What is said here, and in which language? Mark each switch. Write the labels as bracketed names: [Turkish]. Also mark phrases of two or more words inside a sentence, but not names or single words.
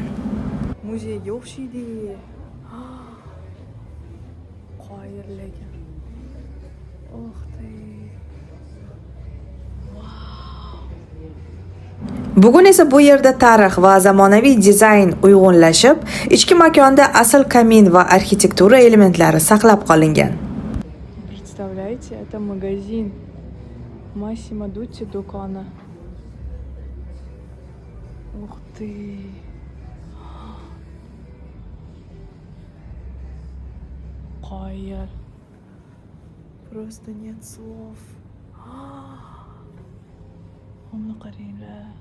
[Uzbek] Muzeyga o'xshaydi. Qoyirlagan. Bugun esa bu yerda tarix va zamonaviy dizayn uyg'unlashib, ichki makonda asl kamin va arxitektura elementlari saqlab qolingan. [Russian] Представляете, это магазин Massimo Dutti do'koni. Ух ты. [Uzbek] Qoyil. [Russian] Просто нет слов. [Uzbek] Uni qaranglar.